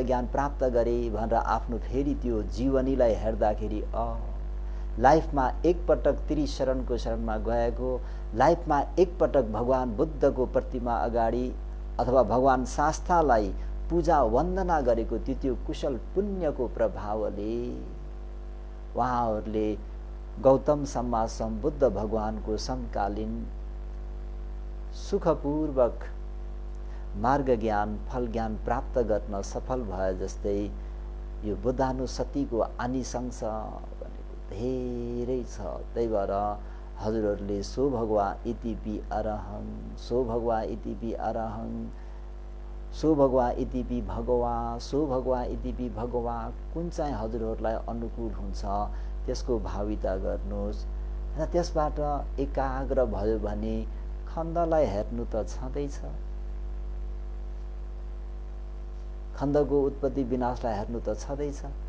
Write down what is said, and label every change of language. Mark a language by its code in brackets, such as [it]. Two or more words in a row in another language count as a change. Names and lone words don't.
[ne] ज्ञान प्राप्त गरेँ भनेर आफ्नो फेरि त्यो जीवनीलाई हेर्दाखेरि लाइफमा एकपटक त्रिशरणको शरणमा गएको, लाइफमा एकपटक भगवान बुद्धको प्रतिमा अगाडि अथवा भगवान शास्तालाई पूजा वन्दना गरेको त्यो कुशल पुण्यको प्रभावले उहाँहरूले गौतम सम्मा सम्बुद्ध भगवानको समकालीन सुखपूर्वक मार्ग ज्ञान फल ज्ञान प्राप्त गर्न सफल भए जस्तै यो बुद्धानुसतिको आनिसंस भनेको धेरै छ। त्यही भएर हजुरहरूले [pi] सो भगवा इतिपि अरहं, सो भगवा इतिपि अरहं सो भगवा इतिपि भगवा सो भगवा इतिपि भगवा [ne] कुन चाहिँ हजुरहरूलाई अनुकूल हुन्छ त्यसको भाविता गर्नुहोस् र त्यसबाट एकाग्र भयो भने खण्डलाई हेर्नु त छँदैछ, खण्डको उत्पत्ति विनाशलाई हेर्नु त छँदैछ।